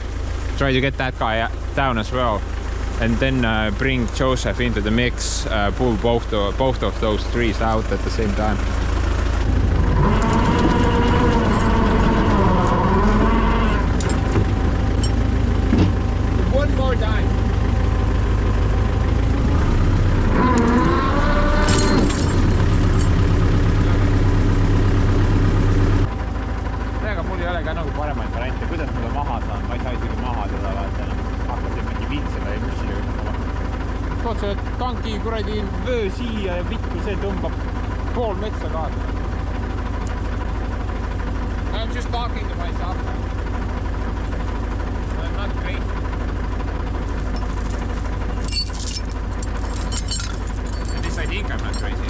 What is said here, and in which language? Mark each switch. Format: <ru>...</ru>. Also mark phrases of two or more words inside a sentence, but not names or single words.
<en>Try to get that guy down as well, and then bring Joseph into the mix. Pull both of those trees out at the same time. One more time.</en> <et>Mul ei ole ka nagu paremaid variante, kuidas ma ta maha saan, ma ei saa isegi maha teda vaata enam. Hakkasin mingi viitsele ja müssiga ütlema. Tood selle tanki kuradi vöö siia ja vittu see tõmbab pool metsa kaasa.</et> <en>I'm just talking to myself. I'm not crazy. At least I think I'm not crazy.</en>